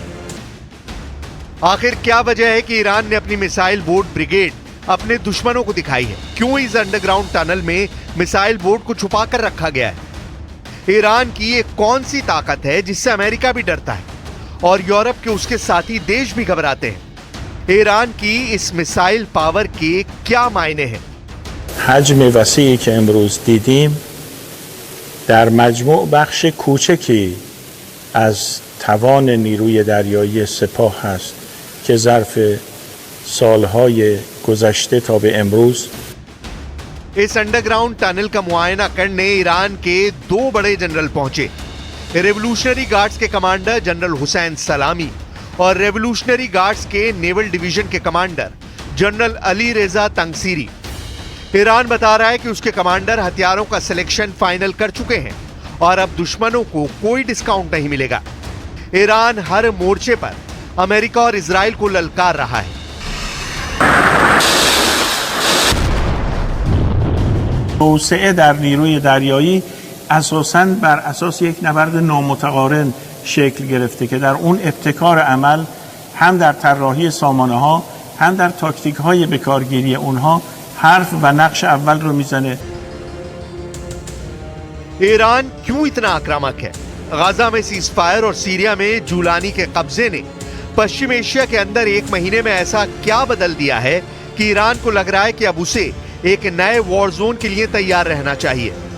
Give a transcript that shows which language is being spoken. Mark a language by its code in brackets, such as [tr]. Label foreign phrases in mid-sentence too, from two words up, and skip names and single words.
[hi] आखिर क्या वजह है कि ईरान ने अपनी [en] missile boat brigade [hi] अपने दुश्मनों को दिखाई है? क्यों इस [en] underground tunnel [hi] में [en] missile boat [hi] को छुपा कर रखा गया है? ईरान की एक कौन सी ताकत है जिससे अमेरिका भी डरता है और यूरोप के उसके साथी देश भी घबराते हैं? ईरान की इस [en] missile power [hi] के क्या मायने हैं? [fa] حجم وسیعی که امروز دیدیم در مجموع بخش کوچکی از توان نیروی دریایی سپاه است که ظرف سالهای گذشته تا به امروز [hi] इस [en] underground tunnel [hi] का मुआयना करने ईरान के 2 बड़े जनरल पहुंचे। [en] Revolutionary Guards [hi] के कमांडर जनरल हुसैन सलामी और [en] Revolutionary Guards [hi] के [en] naval division [hi] के कमांडर जनरल अली रेजा तंगसीरी। ईरान बता रहा है कि उसके कमांडर हथियारों का सिलेक्शन फाइनल कर चुके हैं और अब दुश्मनों को कोई डिस्काउंट नहीं मिलेगा। ईरान हर मोर्चे पर अमेरिका और इजराइल को ललकार रहा है। [fa] توسعه در نیروی دریایی اساساً بر اساس یک نبرد نامتقارن شکل گرفته که در اون ابتکار عمل هم در طراحی سامانه‌ها هم در تاکتیک‌های بکارگیری اونها حرف و نقش اول رو میزنه। [hi] ईरान क्यों इतना आक्रामक है? गाजा में सीजफायर और सीरिया में जूलानी के कब्जे ने पश्चिम एशिया के अंदर 1 महीने में ऐसा क्या बदल दिया है कि ईरान को लग रहा है कि अब उसे एक नए [en] war zone [hi] के लिए तैयार रहना चाहिए।